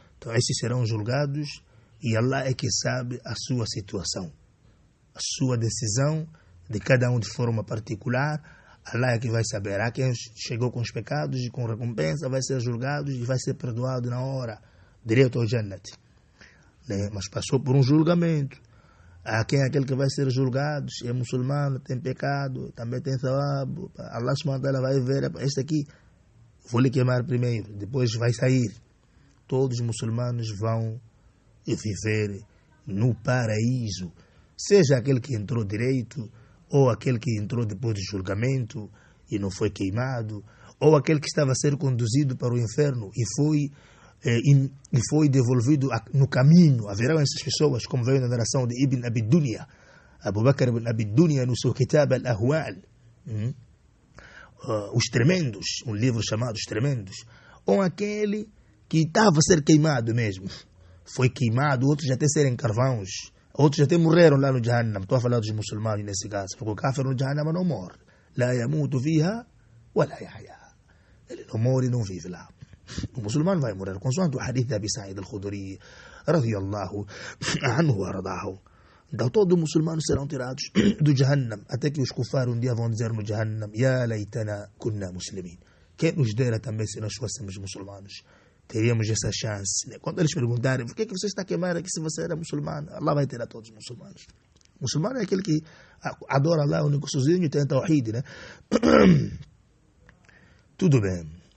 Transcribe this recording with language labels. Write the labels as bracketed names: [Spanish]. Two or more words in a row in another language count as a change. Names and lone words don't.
[Portuguese] Então esses serão julgados e Allah é que sabe a sua situação, a sua decisão de cada um de forma particular. Allah é que vai saber. Há quem chegou com os pecados e com recompensa vai ser julgado e vai ser perdoado na hora, direto ao Jannat, né? Mas passou por um julgamento. Há quem é aquele que vai ser julgado, é muçulmano, tem pecado, também tem thawab. Allah [Arabic] سبحانه وتعالى [Portuguese] vai ver, este aqui vou lhe queimar primeiro, depois vai sair. Todos os muçulmanos vão viver no paraíso, seja aquele que entrou direito, ou aquele que entrou depois do julgamento e não foi queimado, ou aquele que estava a ser conduzido para o inferno e foi devolvido no caminho. Haverão essas pessoas, como veio na narração de Ibn Abi Dunya, Abu Bakr ibn Abi Dunya, no seu Kitab al-Ahwal, Os Tremendos, um livro chamado Os Tremendos, ou aquele que estava a ser queimado mesmo, foi queimado, outros já até serem carvões, outros até morreram lá no Jahannam. Estou a falar dos muçulmanos nesse caso, porque o kafir no Jahannam não morre. [Arabic] لا يموت فيها ولا يحيا. [Portuguese] Ele não morre e não vive lá. O muçulmano vai morrer, consoante o hadith de Abi Sa'id al-Khudri [Arabic] رضي الله عنه وأرضاه. [Portuguese] Então todos os muçulmanos serão tirados do Jahannam, até que os kufar um dia vão dizer no Jahannam: [Arabic] يا ليتنا كنا مسلمين. [Portuguese] Quem nos dera também se nós fôssemos muçulmanos, teríamos essa chance, né? Quando eles perguntarem por que você está queimando aqui se você era muçulmano, Allah vai tirar todos os muçulmanos. O muçulmano é aquele que adora Allah, o único sozinho, e tem tawhid, né? Tudo bem.